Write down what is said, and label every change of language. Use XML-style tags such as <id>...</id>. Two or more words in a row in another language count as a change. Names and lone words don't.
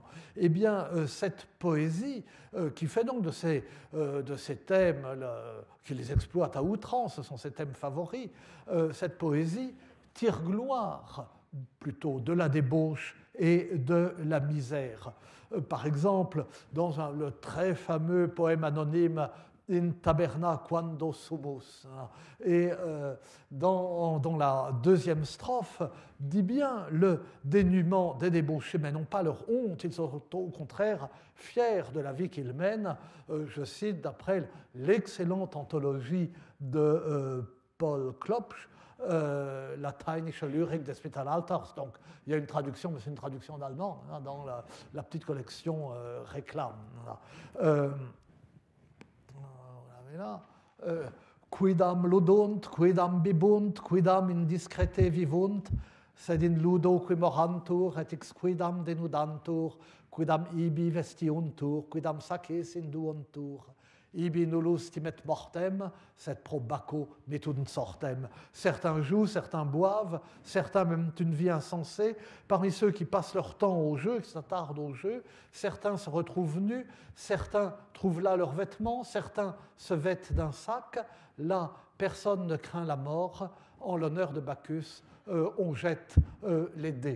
<fr>Eh bien, cette poésie, qui fait donc de ces thèmes, qui les exploite à outrance, ce sont ses thèmes favoris, cette poésie tire gloire plutôt de la débauche et de la misère. Par exemple, dans le très fameux poème anonyme In taberna quando sumus. Et dans la deuxième strophe, dit bien le dénuement des débauchés, mais non pas leur honte, ils sont au contraire fiers de la vie qu'ils mènent. Je cite d'après l'excellente anthologie de Paul Klopsch, Lateinische Lyrik des Mittelalters. Donc il y a une traduction, mais c'est une traduction en allemand, dans la petite collection Réclame. Là,</fr> <la>quidam ludunt, quidam bibunt, quidam indiscrete vivunt, sed in ludo qui morantur, et ex quidam denudantur, quidam ibi vestiuntur, quidam saces induuntur, ibi nullus timet mortem, sed pro bacco metunt sortem.</la> <fr>Certains jouent, certains boivent, certains mènent une vie insensée. Parmi ceux qui passent leur temps au jeu, qui s'attardent au jeu, certains se retrouvent nus, certains trouvent là leurs vêtements, certains se vêtent d'un sac. Là, personne ne craint la mort. En l'honneur de Bacchus, on jette les dés.</fr>